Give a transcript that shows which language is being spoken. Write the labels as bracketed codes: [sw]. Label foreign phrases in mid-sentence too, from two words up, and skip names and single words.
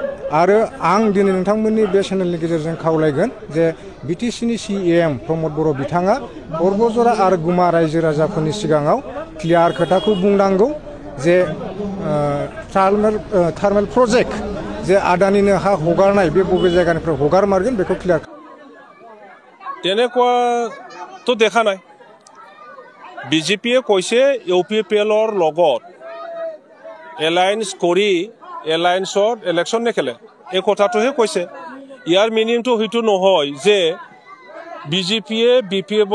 [brx] आरो आं दिनै नोंथांमोननि बे चेनेलनि गेजेरजों खावलायगोन जे बिटिसिनि CEM प्रमद बर' बिथाङा बरबजरा आरो गुमा रायजो राजाफोरनि सिगाङाव क्लियार खोथाखौ बुंनांगौ जे [en] thermal project [brx] जे आदानिनो हा हगारनाय बे बबे जायगानिफ्राय हगारमारगोन बेखौ क्लियार [as] তেনেকুৱাতো দেখা নাই বিজেপিয়ে কৈছে UPPLৰ লগত এলায়েন্স কৰি এলায়েন্সত ইলেকশ্যন নেখেলে এই কথাটোহে কৈছে ইয়াৰ মিনিংটো হয়তো নহয় যে বিজেপিয়ে BPFৰ